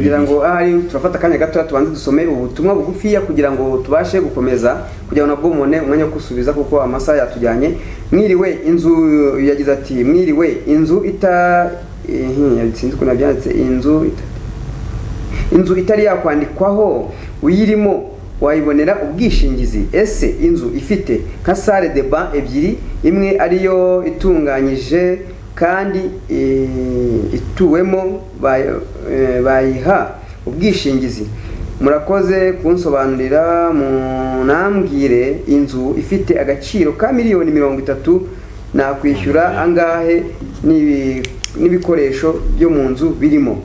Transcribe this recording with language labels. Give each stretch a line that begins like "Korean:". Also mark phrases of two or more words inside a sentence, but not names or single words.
Kinyarwanda: Ngira ngo ahari turafata kanya gato tubanze dusome ubutumwa bugufiya kugira ngo tubashe gukomeza kugira ngo nabwo mone umwanya wo kusubiza kuko amasaha yatujyanye. Mwiriwe, inzu yagize ati mwiriwe, inzu sinzi ko nabyanditse, inzu itari yakwandikwaho uyirimo wayibonera ubwishingizi. Ese inzu ifite nka
French: salle de bain
Kinyarwanda: ebyiri, imwe ariyo itunganyije kandi ituwemo, bayiha ubwishingizi? Murakoze kunsobanurira, munambwire inzu ifite agaciro ka miliyoni 30 nakwishyura angahe n'ibikoresho byo mu nzu birimo?